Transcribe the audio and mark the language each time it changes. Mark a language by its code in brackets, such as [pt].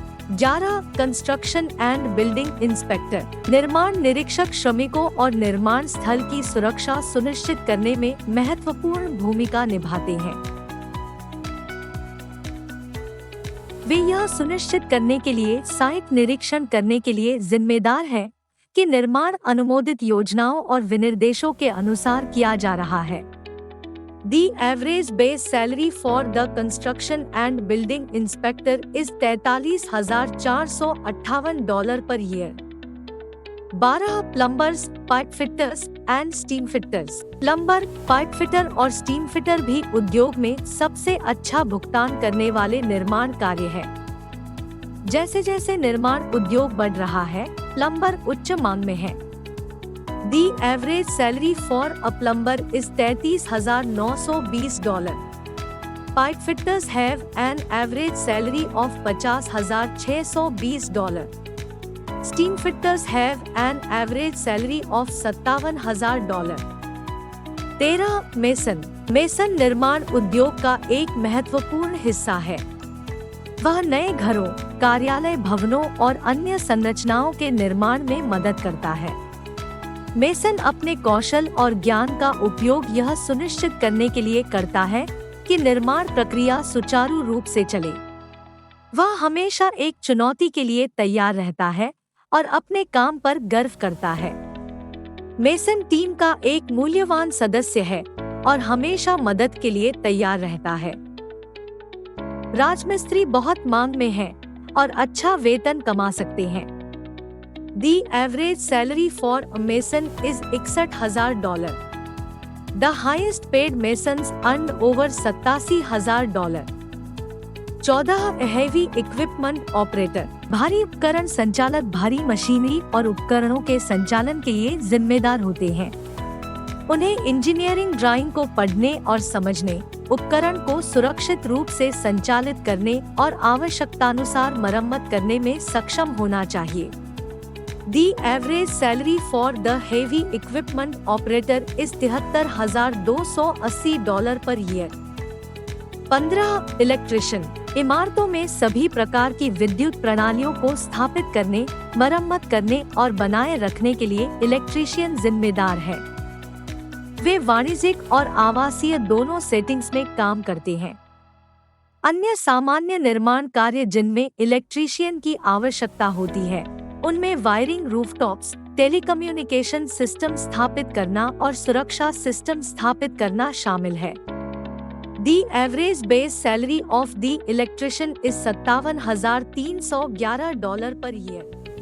[en] 11. Construction and building inspector. [hi] निर्माण निरीक्षक श्रमिकों और निर्माण स्थल की सुरक्षा सुनिश्चित करने में महत्वपूर्ण भूमिका निभाते हैं। वे यह सुनिश्चित करने के लिए साइट निरीक्षण करने के लिए जिम्मेदार हैं कि निर्माण अनुमोदित योजनाओं और विनिर्देशों के अनुसार किया जा रहा है। [en] The average base salary for the construction and building inspector is $43,458 per year. 12. Plumbers, pipe fitters and steam fitters. [hi] Plumber, pipe fitter और स्टीम फिटर भी उद्योग में सबसे अच्छा भुगतान करने वाले निर्माण कार्य है। जैसे जैसे निर्माण उद्योग बढ़ रहा है, प्लम्बर उच्च मांग में है। [en] The average salary for a plumber is $33,920. Pipe fitters have an average salary of $50,620. Steam fitters have an average salary of $57,000. [hi] 13. Mason. Mason निर्माण उद्योग का एक महत्वपूर्ण हिस्सा है। वह नए घरों, कार्यालय भवनों और अन्य संरचनाओं के निर्माण में मदद करता है। मेसन अपने कौशल और ज्ञान का उपयोग यह सुनिश्चित करने के लिए करता है कि निर्माण प्रक्रिया सुचारू रूप से चले। वह हमेशा एक चुनौती के लिए तैयार रहता है और अपने काम पर गर्व करता है। मेसन टीम का एक मूल्यवान सदस्य है और हमेशा मदद के लिए तैयार रहता है। राजमिस्त्री बहुत मांग में है और अच्छा वेतन कमा सकते हैं। [en] The average salary for a mason is $61,000. The highest paid masons earn over $87,000. 14. Heavy equipment operator. [hi] भारी उपकरण संचालक भारी मशीनरी और उपकरणों के संचालन के लिए जिम्मेदार होते हैं। उन्हें इंजीनियरिंग ड्राइंग को पढ़ने और समझने, उपकरण को सुरक्षित रूप से संचालित करने और आवश्यकतानुसार मरम्मत करने में सक्षम होना चाहिए। [en] The average salary for the heavy equipment operator is $73,280 per year. [hi] 15. Electrician. इमारतों में सभी प्रकार की विद्युत प्रणालियों को स्थापित करने, मरम्मत करने और बनाए रखने के लिए इलेक्ट्रीशियन जिम्मेदार है। वे वाणिज्यिक और आवासीय दोनों सेटिंग्स में काम करते हैं। अन्य सामान्य निर्माण कार्य जिनमें इलेक्ट्रीशियन की आवश्यकता होती है, उनमें वायरिंग, रूफटॉप्स, टेलीकम्युनिकेशन सिस्टम स्थापित करना और सुरक्षा सिस्टम स्थापित करना शामिल है। [en] The average base salary of the electrician is $57,311 per year.